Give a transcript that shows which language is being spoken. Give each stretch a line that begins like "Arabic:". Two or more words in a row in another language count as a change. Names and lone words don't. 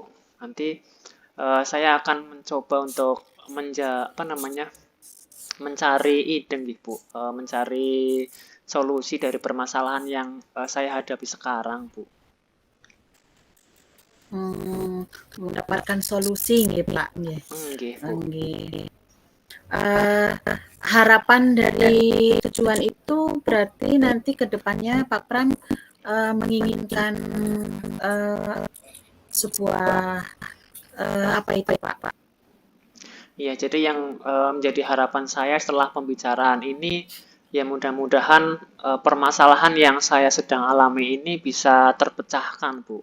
Indonesian: Nanti saya akan mencoba untuk apa namanya, mencari ide, nggih, Bu. Mencari solusi dari permasalahan yang saya hadapi sekarang, Bu. Mendapatkan solusi,
Javanese: nggih, Pak. Nggih. Nggih, Bu. Nggih.
Indonesian: Eh, Harapan dari tujuan itu berarti nanti ke depannya Pak Pram menginginkan eh, sebuah apa itu Pak? Ya, jadi yang menjadi harapan saya setelah pembicaraan ini, ya mudah-mudahan permasalahan yang saya sedang alami ini bisa terpecahkan, Bu.